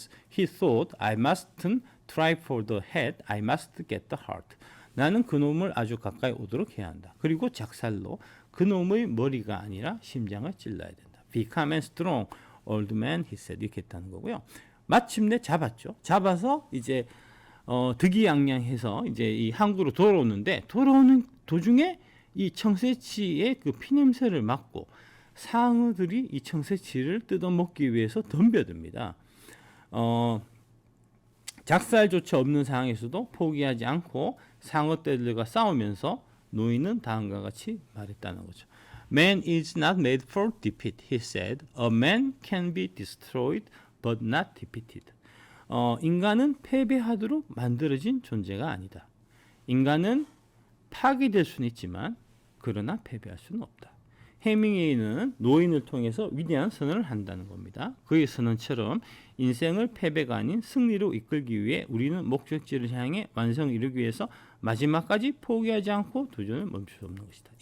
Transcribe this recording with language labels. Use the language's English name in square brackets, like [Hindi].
[English] He thought, I mustn't try for the head. I must get the heart. [Korean] 나는 그놈을 아주 가까이 오도록 해야 한다. 그리고 작살로 그놈의 머리가 아니라 심장을 찔러야 된다. [English] Become and strong, old man, he said. [Korean] 이렇게 했다는 거고요. 마침내 잡았죠. 잡아서 이제 득이양양해서 이제 이 항구로 돌아오는데 돌아오는 도중에 이 청새치의 그 피냄새를 맡고 상어들이 이 청새치를 뜯어먹기 위해서 덤벼듭니다. 작살조차 없는 상황에서도 포기하지 않고 상어떼들과 싸우면서 노인은 다음과 같이 말했다는 거죠. [English] Man is not made for defeat, he said. A man can be destroyed, but not defeated. [Korean] 인간은 패배하도록 만들어진 존재가 아니다. 인간은 파괴될 수는 있지만 그러나 패배할 수는 없다. 해밍웨이는 노인을 통해서 위대한 선언을 한다는 겁니다. 그의 선언처럼 인생을 패배가 아닌 승리로 이끌기 위해 우리는 목적지를 향해 완성을 이루기 위해서 마지막까지 포기하지 않고 도전을 멈출 수 없는 것이다.